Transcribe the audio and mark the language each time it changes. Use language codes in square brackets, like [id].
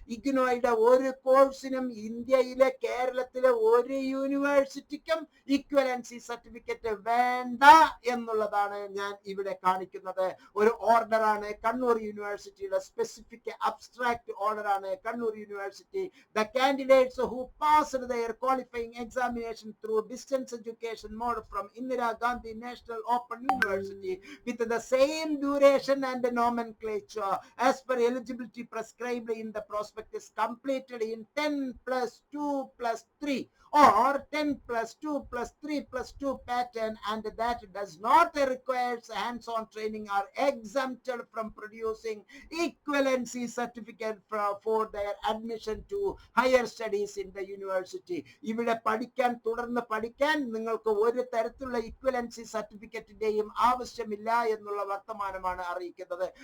[ml] ഇഗ്നോയുടെ ഒരു കോഴ്സിനും ഇന്ത്യയിലെ കേരളത്തിലെ ഒരു യൂണിവേഴ്സിറ്റിക്കും ഇക്വലൻസി സർട്ടിഫിക്കറ്റ് വേണ്ട എന്നുള്ളതാണ് ഞാൻ ഇവിടെ കാണിക്കുന്നത്. ഒരു ഓർഡറാണ് കണ്ണൂർ യൂണിവേഴ്സിറ്റിയുടെ specific abstract ഓർഡറാണ് Kannur university. [en] The candidates who passed their qualifying examination through distance education mode from Indira Gandhi National Open University with the same duration and nomenclature as per eligibility prescribed in the prospectus completed in 10+2+3 or 10+2+3+2 pattern and that does not require hands-on training are exempted from producing equivalency certificate for their admission to higher studies in the university. [ml] ഇവിടെ തുടർന്ന് പഠിക്കാൻ നിങ്ങൾക്ക് ഒരു തരത്തിലുള്ള equivalency സർട്ടിഫിക്കറ്റിന്റെയും ആവശ്യമില്ല എന്നുള്ള വർത്തമാനമാണ് അറിയിക്കുന്നത്.